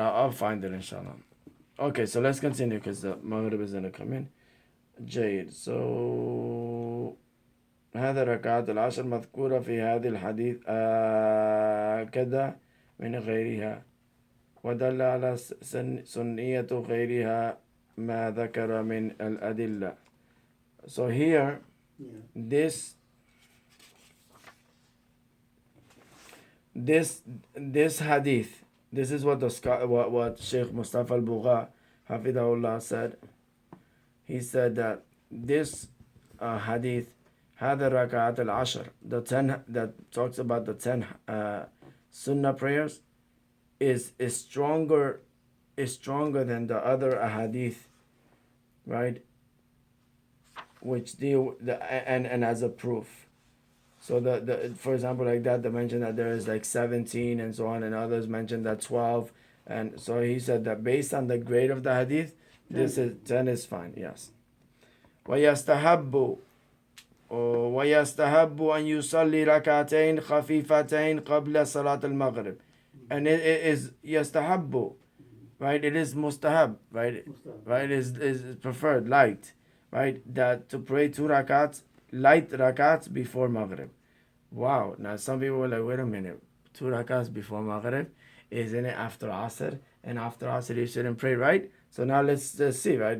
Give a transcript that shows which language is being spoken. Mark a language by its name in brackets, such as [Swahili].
[English] I'll find it inshallah. Okay, so let's continue because the Maghrib is going to come in. [Arabic] جيد. So هذا ركعات العشر مذكورة في هذه الحديث كذا من غيرها ودل على سنية غيرها ما ذكر من الأدلة. [English] So here, Yeah. this hadith, this is what what Sheikh Mustafa al-Bugha Hafidahullah said. He said that this hadith, [Arabic] هذا ركعات العشر, [English] the 10 that talks about the 10 sunnah prayers, is stronger than the other ahadith, right? Which deal and as a proof. So the for example, like that, they mentioned that there is like 17 and so on, and others mentioned that 12, and so he said that based on the grade of the hadith, this is 10 is fine. Yes. [Arabic] ويستحب أن يصلي ركعتين خفيفتين قبل صلاة المغرب, [English] and it is [Arabic] يستحب, right? [English] It is mustahab, right? Right, is preferred, light, right? That to pray 2 rakats, light rakats before Maghrib. Wow. Now some people were like, wait a minute, 2 rakats before Maghrib, isn't it after Asr? And after Asr you shouldn't pray, right? So now let's see, right?